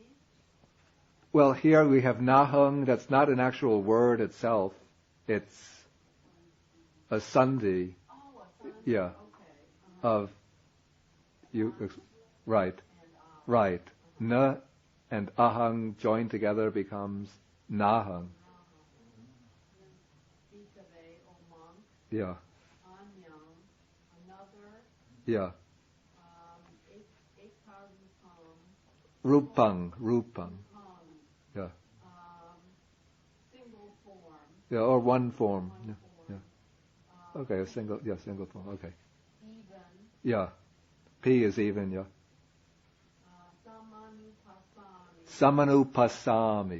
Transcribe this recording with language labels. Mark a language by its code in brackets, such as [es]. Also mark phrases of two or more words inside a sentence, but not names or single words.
[en] Well, here we have nahang, that's not an actual word itself. It's a sandhi. Oh, a sandhi. Yeah. Okay. Of you, right, right. Na and ahang joined together becomes nahang. Bhikkhave, O monk. Yeah. Anyang, another. Yeah. Ekarupam. Rupang. Yeah. Single form. Yeah, or one form. One Yeah. form. Yeah. Okay, single form. Okay. Even. Yeah. P is even. Yeah. Samanupasami.